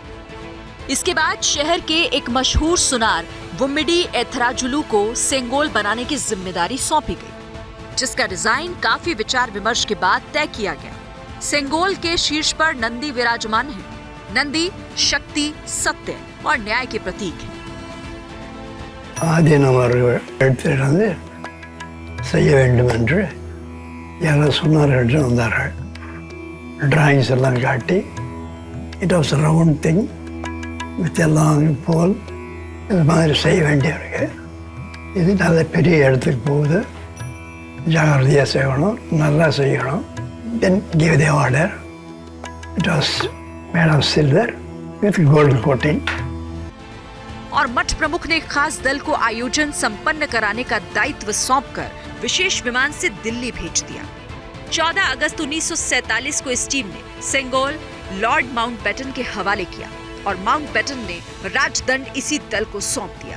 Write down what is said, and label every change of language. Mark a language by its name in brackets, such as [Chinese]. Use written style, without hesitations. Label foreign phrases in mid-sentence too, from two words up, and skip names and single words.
[Hindi] इसके बाद शहर के एक मशहूर सुनार वुम्मिडी एथराजुलू को सेंगोल बनाने की जिम्मेदारी सौंपी गई, जिसका डिजाइन काफी विचार विमर्श के बाद तय किया गया। सेंगोल के शीर्ष पर नंदी विराजमान है। नंदी शक्ति, सत्य और न्याय के प्रतीक है। [Tamil] ஆதியம் அவர்கள் எடுத்துட்டு செய்ய வேண்டும் என்று யாரோ சொன்னார்கள் என்று வந்தார்கள். டிராயிங்ஸ் எல்லாம் காட்டி [English] it was round thing with [Tamil] எல்லாம் போல் இது மாதிரி செய்ய வேண்டியிருக்கு. இது நல்ல பெரிய இடத்துக்கு போகுது, ஜாகிரதையாக செய்யணும், நல்லா செய்யணும். [English] Then give the order. It was made of silver with gold coating. [Hindi] और मठ प्रमुख ने खास दल को आयोजन संपन्न कराने का दायित्व सौंपकर विशेष विमान से दिल्ली भेज दिया. 14 अगस्त 1947 को इस टीम ने सेंगोल लॉर्ड माउंटबेटन के हवाले किया और माउंटबेटन ने राजदंड इसी दल को सौंप दिया.